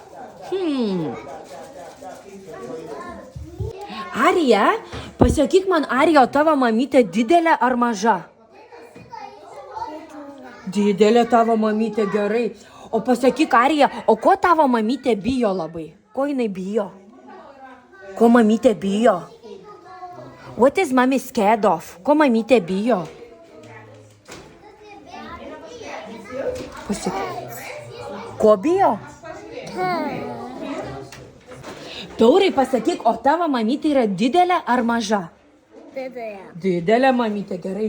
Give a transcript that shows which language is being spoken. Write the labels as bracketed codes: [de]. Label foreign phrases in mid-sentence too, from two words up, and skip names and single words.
[lt] Arija, pasakyk man, Arija, o tavo mamytė didelė ar maža? Didelė tavo mamytė, gerai. O pasakyk, Arija, o ko tavo mamytė bijo labai? Ko jinai bijo? Ko mamytė bijo? [en] What is mommy scared of? [lt] Ko mamytė bijo? Pasakyk. Ko bijo? Taurai, pasakyk, o tavo mamytė yra didelė ar maža? Didelė mamytė, gerai.